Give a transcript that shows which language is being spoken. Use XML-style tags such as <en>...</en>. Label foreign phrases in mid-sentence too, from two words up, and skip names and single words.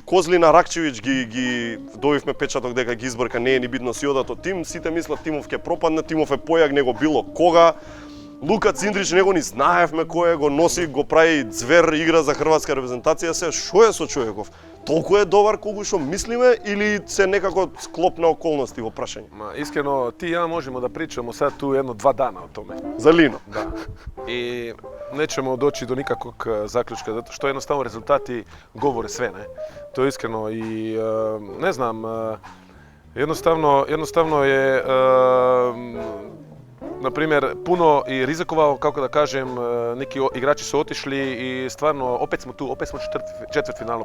<mk>Козлина, Ракчевич ги добивме печаток дека ги избрка, не е ни битно си одат од тим, сите мислат Тимов ќе пропадне, Тимов е појак него било кога. Лука Циндрич него ни знаевме кој е, го носи, го прави звер, игра за хрватска репрезентација, се што е со човеков? Толку е добар колку што мислиме или се некако склоп на околности во прашање?</mk> <bs>Iskreno, ti i ja možemo da pričamo sad tu 1-2 dana o tome.</bs> <mk>За Лино.</mk> <bs>Da. I nećemo doći do nikakvog zaključka, zato što jednostavno rezultati govore sve, ne? To je iskreno i ne znam, jednostavno je na primjer, puno i rizikovao, kako da kažem, neki igrači su otišli i stvarno, opet smo tu, opet smo četvrtfinalu.</bs>